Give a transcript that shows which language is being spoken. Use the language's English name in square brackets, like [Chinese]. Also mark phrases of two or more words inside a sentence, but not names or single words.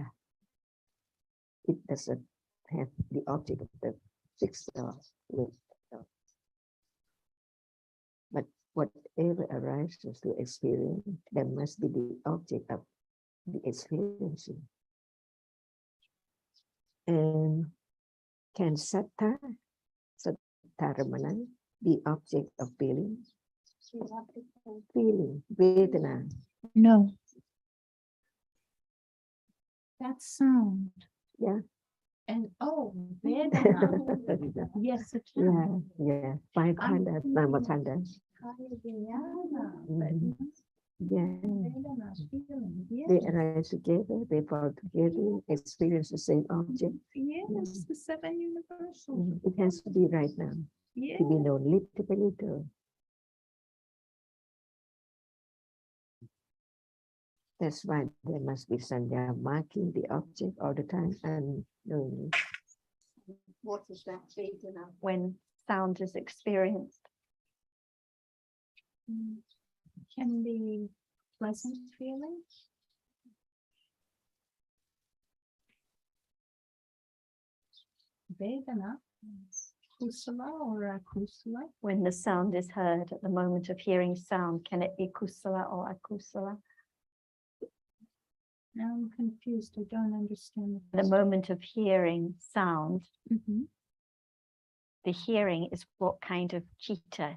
[English] It doesn't have the object of the sixth door. But whatever arises to experience, there must be the object of the experiencing. And can [Pali] satta, sattaramana, [English] the object of feeling? Feeling, vedana. No. That's sound. Yeah. And oh, Vedana. Yes, it Yeah, can. yeah. Five [Pali] khandas, nama [English] thinking khandas. [Pali] Kaya Vijnana, [English] Mhm. Yeah. Vedana, feeling. They Yes. arise together, they fall together, experience the same object. Yes, the seven universals. It has to be right now, Yes. to be known little by little. That's why there must be sanya marking the object all the time and knowing. What is that Vedana when sound is experienced? Can be pleasant feeling. [Pali] Vedana, kusala [English] or akusala. When the sound is heard at the moment of hearing sound, can it be kusala or akusala? Now I'm confused. I don't understand. The moment of hearing sound, Mhm. the hearing is what kind of chitta?